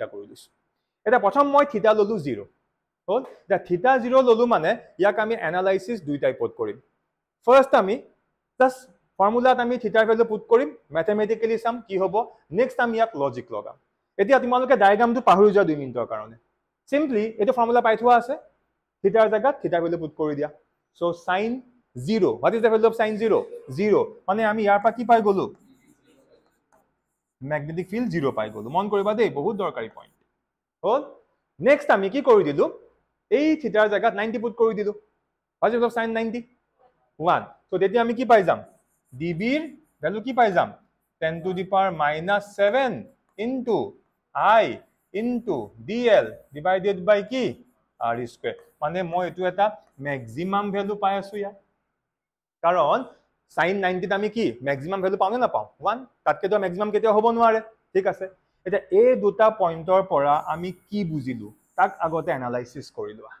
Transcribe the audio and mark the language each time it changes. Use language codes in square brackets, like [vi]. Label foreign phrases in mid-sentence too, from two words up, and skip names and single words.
[as] কৰি দিছো এটা প্ৰথম মই থিটা ললো 0 হল [en] the theta [as] 0 ললো মানে ইয়াক আমি এনালাইসিস দুই টাইপত কৰিম ফাৰ্স্ট আমি [en] just formulaত [as] আমি [en] thetaৰ value put [as] কৰিম [en] mathematically some [as] কি হ'ব নেক্সট আমি ইয়াক লজিক লগাম এতিয়া তোমালোকে ডায়াগ্ৰামটো পাহৰি যোৱা 2 মিনিটৰ কাৰণে সিম্পলি এটো ফৰ্মুলা পাই থোৱা আছে থিটাৰ জাগাত [en] thetaৰ value put [as] কৰি দিয়া [en] so sin 0 what is the value of sin 0 0 [as] মানে আমি ইয়াৰ পৰা কি পাই গলো [en] magnetic field [as] 0 পাই গলো মন কৰিবা দেই বহুত দৰকাৰী পইণ্ট হল নেক্সট আমি কি কৰি দিলো এই থিটাৰ জাগাত 90 পুট কৰি দিলো [en] what is the value of sin 90 1 so [as] তেতিয়া আমি কি পাই যাম db ৰ ভ্যালু কি পাই যাম [en] 10 to the power -7 into I into dl divided by [as] কি [en] r square [as] মানে মই এটো এটা [en] maximum value [as] পাই আছো ইয়া কাৰণ sin 90 ত আমি কি [en] maximum value [as] পাও না পাও 1 তাতকে তো ম্যাক্সিমাম কেতিয়া হ'ব নোৱাৰে ঠিক আছে এটা এই দুটা পইণ্টৰ পৰা আমি কি বুজিলো তাক আগতে এনালাইসিস কৰিলো